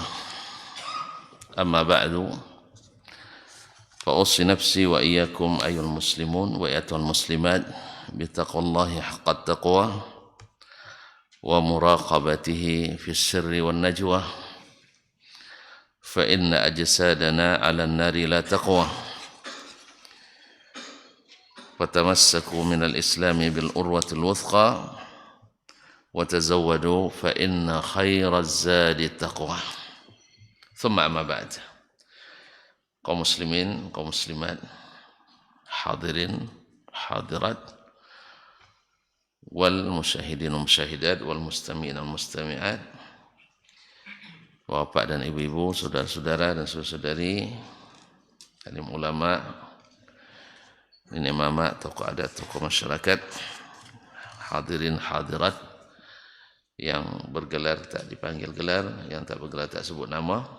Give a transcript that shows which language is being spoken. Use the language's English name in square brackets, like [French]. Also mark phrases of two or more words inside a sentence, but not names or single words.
[Arabic] أما بعد فأوصي نفسي وإياكم أيها المسلمون وأيتها المسلمات بتقوى الله حق التقوى ومراقبته في السر والنجوى، فإن أجسادنا على النار لا تقوى. فتمسكوا من الإسلام بالأروة الوثقى وتزودوا فإن خير الزاد التقوى. ثم أما بعد. قوم المسلمين، قوم المسلمات, [Indonesian] hadirin, hadirat, [Arabic] والمشاهدين والمشاهدات، والمستمعين والمستمعات, [Indonesian] bapak dan ibu-ibu, saudara-saudara dan saudari, alim ulama, ini mama, tokoh adat, tokoh masyarakat, hadirin, hadirat, yang bergelar tak dipanggil gelar, yang tak bergelar tak sebut nama.